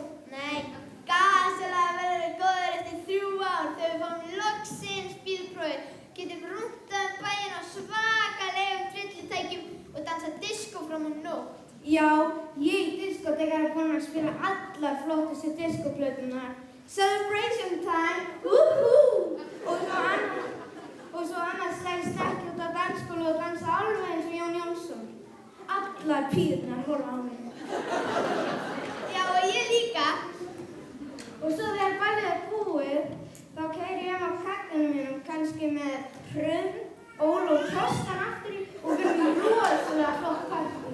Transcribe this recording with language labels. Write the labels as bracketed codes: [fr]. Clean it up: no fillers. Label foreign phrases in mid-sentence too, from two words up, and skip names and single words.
[is] Nei, gasilega verður góður eftir 3 ár þegar við fáum loksins bílprófið. Getum rúntað bæinn á svakalegum tryllitækjum og dansa diskó fram á nótt. Já, ég diskótekar er búinn að spila allar flottustu diskóplötunar. [en] Celebration time, woohoo! [is] Og svo annars slegst ekki út á dansskóla og dansa alveg eins og Jón Jónsson. Allar píðurnar horfa á mig. Já, og ég líka. Og svo þegar ballið er búið, þá keyri ég á kakkanum mínum kannski með Hrund, Óla og Trostan aftur í og við erum rosalega flott partí.